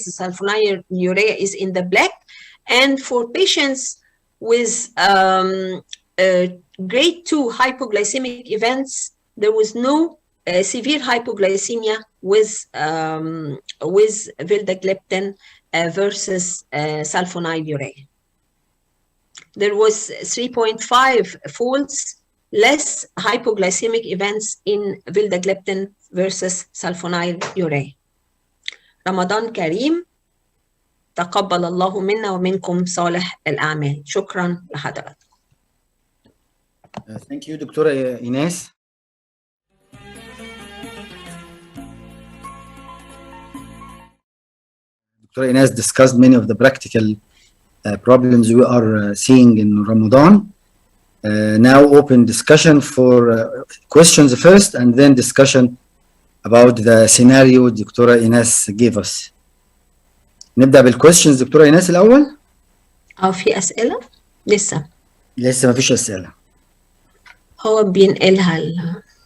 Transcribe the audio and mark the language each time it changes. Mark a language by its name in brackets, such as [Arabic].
[English] The sulfonylurea is in the black. And for patients with grade 2 hypoglycemic events, there was no severe hypoglycemia with vildagliptin versus sulfonylurea. There was 3.5 folds less hypoglycemic events in vildagliptin versus sulfonylurea. [Arabic] رمضان كريم، تقبل الله منا ومنكم صالح الأعمال. شكرا لحضرتك. [English] Thank you, Dr. Inass. Dr. Inass discussed many of the practical problems we are seeing in Ramadan. Now open discussion for questions first and then discussion about the scenario Dr. Inass gave us. [Arabic] نبدأ بالquestions دكتورة إيناس الأول؟ في أسئلة؟ لسه ما فيش أسئلة. هو بينقلها